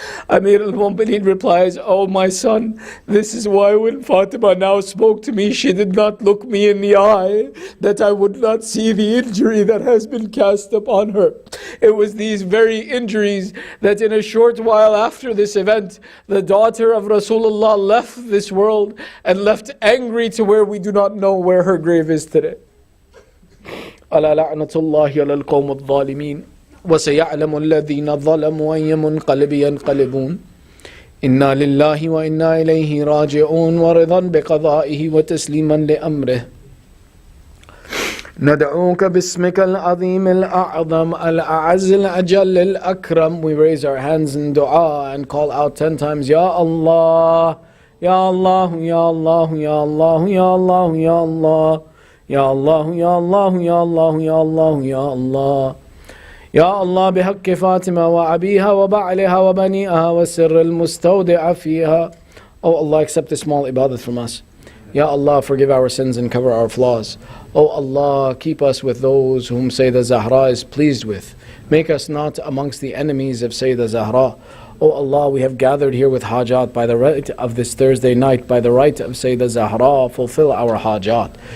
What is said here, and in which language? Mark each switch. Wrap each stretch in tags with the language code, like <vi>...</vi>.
<en>Amir al-Mu'mineen replies, "Oh my son, this is why when Fatima now spoke to me, she did not look me in the eye, that I would not see the injury that has been cast upon her. It was these very injuries that in a short while after this event, the daughter of Rasulullah left this world and left angry to where we do not know where her grave is today."</en> <ar>ألا لعنة الله على القوم الظالمين وسيعلم الذين ظلموا أي منقلب ينقلبون إنا لله وإنا إليه راجعون ورضا بقضائه وتسليما لأمره ندعوك باسمك العظيم الأعظم الأعز الأجل الأكرم.</ar> <en>We raise our hands in dua and call out 10 times, Ya Allah, Ya Allah, Ya Allah, Ya Allah, Ya Allah, Ya Allah, Ya Allah, Ya Allah, Ya Allah, Ya Allah, Ya Allah.</en> <ar>يا الله بحق فاطمة وأبيها وبعلها وبنيها والسر المستودع فيها.</ar> <en>Oh Allah, accept this small ibadat from us. Ya Allah, forgive our sins and cover our flaws. Oh Allah, keep us with those whom Sayyidah Zahra is pleased with. Make us not amongst the enemies of Sayyidah Zahra. Oh Allah, we have gathered here with hajat by the right of this Thursday night, by the right of Sayyidah Zahra, fulfill our hajat.</en>